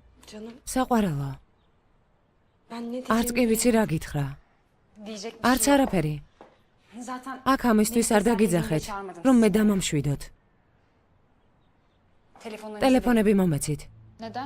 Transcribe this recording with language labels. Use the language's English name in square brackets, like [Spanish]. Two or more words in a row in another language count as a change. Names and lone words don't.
[Turkish] Canım [Georgian] საყვარელო, [Turkish] ben ne [Georgian] არც კი [Turkish] diyeceğimi [Georgian] ვიცი რა გითხრა. [Turkish] diyecek bir [Georgian] არც [Turkish] şey yok. [Georgian] არაფერი. [Turkish] Zaten [Georgian] აქ ამისთვის არ დაგიძახეთ, რომ მე დამამშვიდოთ. [Turkish] telefonlarınızı [Georgian] ტელეფონები მომეცით. [Turkish] Neden?